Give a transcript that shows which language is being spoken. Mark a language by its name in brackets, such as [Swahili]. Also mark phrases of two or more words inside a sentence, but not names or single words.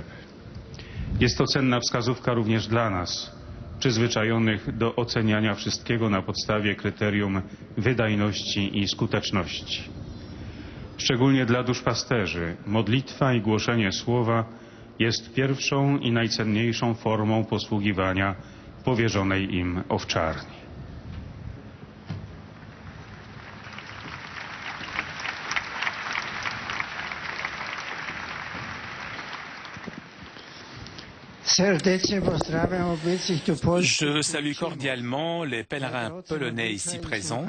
[Polish] Jest to cenna wskazówka również dla nas, przyzwyczajonych do oceniania wszystkiego na podstawie kryterium wydajności i skuteczności. Szczególnie dla duszpasterzy modlitwa i głoszenie Słowa jest pierwszą i najcenniejszą formą posługiwania powierzonej im owczarni. [French] Je salue cordialement les pèlerins polonais ici présents.